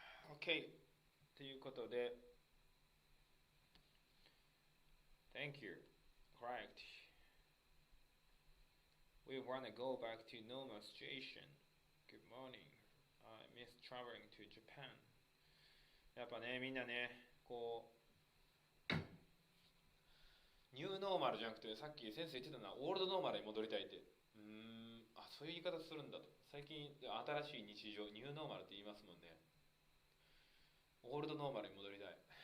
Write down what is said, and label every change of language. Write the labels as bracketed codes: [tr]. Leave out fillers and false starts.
[en] OK。 [ja] ということで、 [en] Thank you. Correct. We want to go back to normal situation. Good morning. I miss traveling to Japan. [ja] やっぱね、みんなね、こう、ニューノーマルじゃなくて、さっき先生言ってたのはオールドノーマルに戻りたいって。そういう言い方するんだと。最近、新しい日常、ニューノーマルって言いますもんね。オールドノーマルに戻りたい。